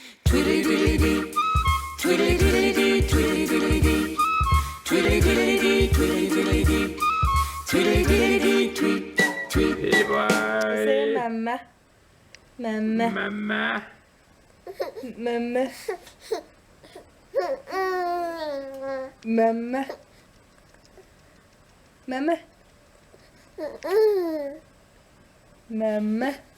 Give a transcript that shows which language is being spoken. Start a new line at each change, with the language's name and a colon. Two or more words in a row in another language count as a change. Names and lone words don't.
English: Tweedledee, tweedledee, tweedledee, tweedledee, tweedledee, tweedledee, tweet, tweet. Hey boy. Say mamma. Mamma. Mamma. Mamma. Mamma. Mamma. Mamma.